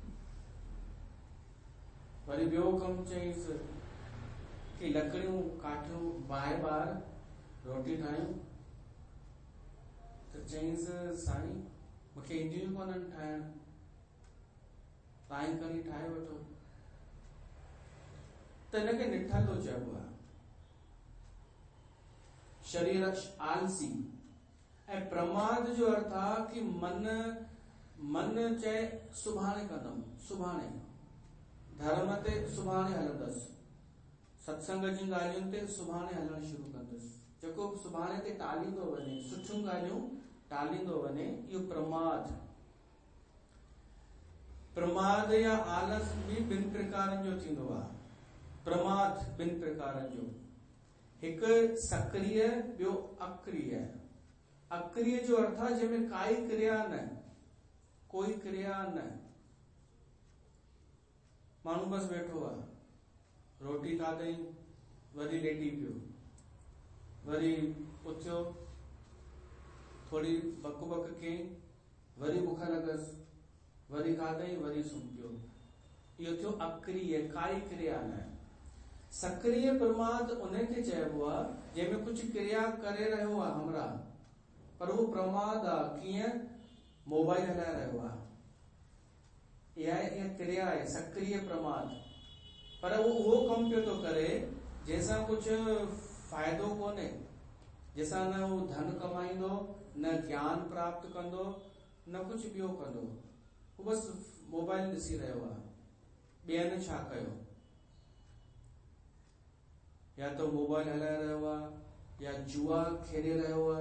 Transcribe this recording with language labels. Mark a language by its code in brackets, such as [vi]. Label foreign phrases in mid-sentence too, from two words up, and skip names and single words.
[sd] वरी ॿियो कमु चईंसि कि लकड़ियूं काठियूं बाहि ॿार रोटी ठाहियूं। त चईंसि, साईं मूंखे ईंदियूं कोन्हनि ठाहिण, तव्हां ई खणी ठाहे वठो। त हिनखे निठल्लो चइबो आहे, शरीर आलसी। ऐं प्रमाद जो अर्थ आहे कि मन चए सुभाणे कंदमि, सुभाणे धर्म ते सुभाणे हलंदसि, सत्संग जी ॻाल्हियुनि ते सुभाणे हलणु शुरू कंदुसि। जेको सुभाणे ते टालींदो वञे, सुठियूं ॻाल्हियूं टालींदो वञे, इहो प्रमाद। प्रमाद या आलस बि ॿिनि प्रकारनि जो थींदो आहे। प्रमाद ॿिनि प्रकारनि जो, हिकु सक्रिय, ॿियो अक्रिय। अक्रिय जो अर्थ आहे जंहिंमें काई क्रिया न, कोई क्रिया न। माण्हू बसि वेठो आहे, रोटी खाधई, वरी लेटी पियो, वरी उथियो, थोड़ी बक कई, वरी बुख लॻसि, वरी खाधई, वरी सुम्ही पियो। इहो थियो अक्रिय, काई क्रिया न। सक्रिय प्रमाद उनखे चइबो आहे जंहिंमें कुझु क्रिया करे रहियो आहे हमरा, पर उहो प्रमाद आहे। कीअं? मोबाइल हलाए रहियो आहे, इहा क्रिया आहे सक्रिय प्रमाद। पर उहो कमु पियो थो करे जंहिंसां कुझु फ़ाइदो कोन्हे, जंहिंसां न उहो धन कमाईंदो, न ज्ञान प्राप्त कंदो, न कुझु ॿियो कंदो। उहो बसि मोबाइल ॾिसी रहियो आहे। ॿियनि छा कयो? या तो मोबाइल हलाए रहियो आहे, या जुआ खेॾे रहियो आहे।